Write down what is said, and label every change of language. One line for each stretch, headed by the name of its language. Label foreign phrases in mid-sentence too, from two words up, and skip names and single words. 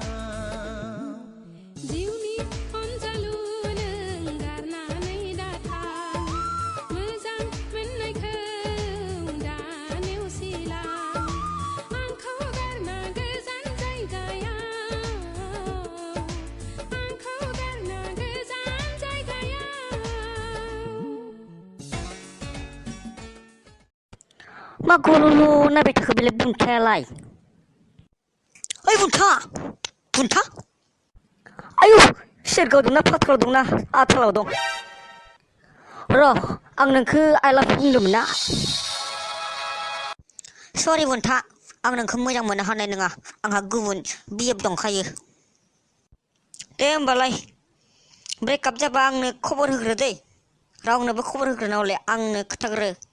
Bodo: जिउनि अनजालु नों गारनानै दाथां मोजां मोननायखौ दा नेवसिला आंखौ गारना गोजान जायगायाव मा गर'ल' नायबाय थाखो बेलाय बुन्थायालाय ओइ बुन्था आयु सेरगाव दंना फाथालाव दंना आथालाव दं र' आं नोंखौ
English: I love you
Bodo: बुंदोंमोन ना सरि बुन्था आं नोंखौ मोजां मोननो हानाय नङा आंहा गुबुन बिएफ दंखायो दे होमबालाय ब्रेकआप जाबा आंनो खबर होग्रो दै रावनोबो खबर होग्रोना हले आंनो खोन्थाग्रो